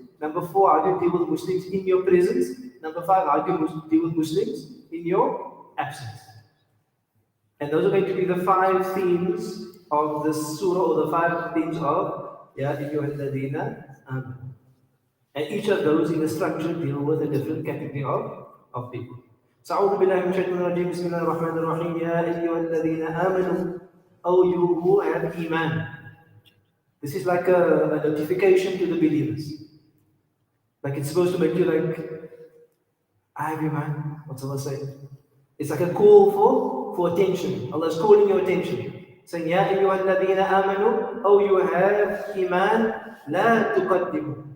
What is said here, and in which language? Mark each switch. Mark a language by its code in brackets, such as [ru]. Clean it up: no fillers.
[en] Number 4, how do you deal with Muslims in your presence? Number 5, how do you deal with Muslims in your absence? And those are going to be the 5 themes of the surah, or the 5 themes of Ya ayyuhalladhina amanu. And each of those in the structure deal with a different category of people. [ar] So, أعوذ بالله من الشيطان الرجيم, بسم الله الرحمن الرحيم, يا أيها الذين آمنوا, [en] O you who have iman. This is like a notification to the believers. Like it's supposed to make you like, I have iman. What's Allah saying? It's like a call for attention. Allah is calling your attention. Saying, [ar] يا أيها الذين آمنوا, [en] O you have iman, [ar] لا تقدموا.